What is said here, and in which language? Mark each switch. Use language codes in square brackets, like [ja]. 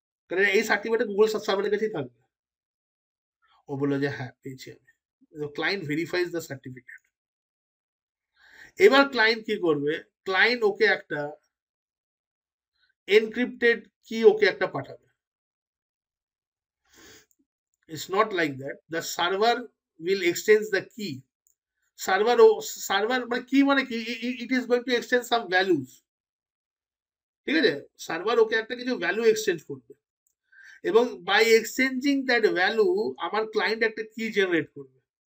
[bn] তাহলে এই certificate Google সার্ভারের কাছেই থাকবে। ও বললো যে হ্যাঁ পেয়েছি আমি। [en] Client verifies the certificate. [bn] এবার ক্লায়েন্ট কি করবে, ক্লায়েন্ট ওকে একটা এনক্রিপ্টেড কি ওকে একটা পাঠাবে। [en] It's not like that. The server will exchange the key. [bn] Server মানে কি, মানে কি, [en] It is going to exchange some values. [bn] ঠিক আছে, সার্ভার ওকে একটা কিছু ভ্যালু এক্সচেঞ্জ করবে, এবং [en] by exchanging that value [bn] আমার ক্লায়েন্ট একটা কি জেনারেট করবে।